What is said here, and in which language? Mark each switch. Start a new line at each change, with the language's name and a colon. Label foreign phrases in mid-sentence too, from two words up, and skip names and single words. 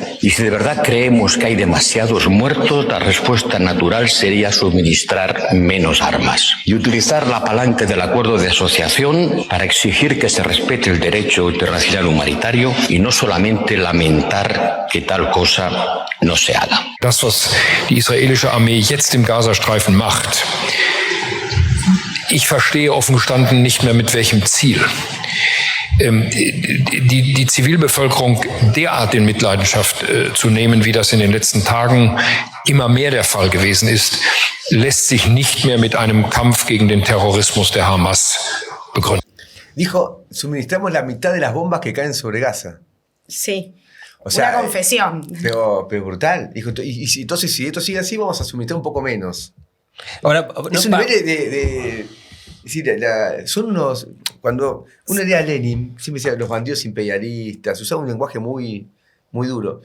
Spanish: Y si de verdad creemos que hay demasiados muertos, la respuesta natural sería suministrar menos armas. Y utilizar la palanca del acuerdo de asociación para exigir que se respete el derecho internacional humanitario y no solamente lamentar que tal cosa no se haga.
German: Das, was die israelische Armee jetzt im Gazastreifen macht, ich verstehe offen gestanden nicht mehr mit welchem Ziel. Die Zivilbevölkerung derart in Mitleidenschaft zu nehmen, wie das in den letzten Tagen immer mehr der Fall gewesen ist, lässt sich nicht mehr mit einem Kampf gegen den Terrorismus der Hamas begründen.
Spanish: Dijo, suministramos la mitad de las bombas que caen sobre Gaza. Sí. O sea, una confesión. Pero brutal. Dijo, entonces, si esto sigue así, vamos a suministrar un poco menos. Ahora, es un nivel de es decir, son unos... Cuando uno lee a Lenin, siempre decía los bandidos imperialistas, usaba un lenguaje muy, muy duro.